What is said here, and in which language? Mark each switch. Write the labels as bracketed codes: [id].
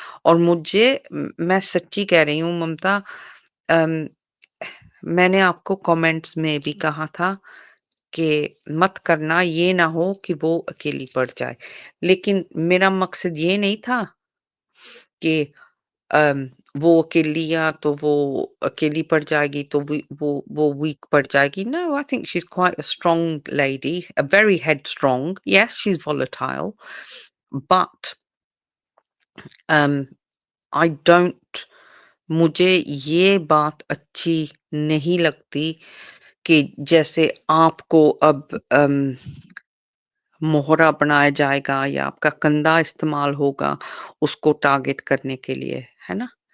[hi] और मैं सच्ची कह रही हूँ ममता अम, मैंने आपको कमेंट्स में भी कहा था कि मत करना, ये ना हो कि वो अकेली पड़ जाए। लेकिन मेरा मकसद ये नहीं था कि अम, वो अकेली या तो वो अकेली पड़ जाएगी तो वो वीक पड़ जाएगी। [en] No, I think she's quite a strong lady, a very headstrong. Yes, she's volatile, but um, I don't [hi] मुझे ये बात अच्छी नहीं लगती कि जैसे आपको अब मोहरा बनाया जाएगा या आपका कंधा इस्तेमाल होगा उसको टारगेट करने के लिए, है ना?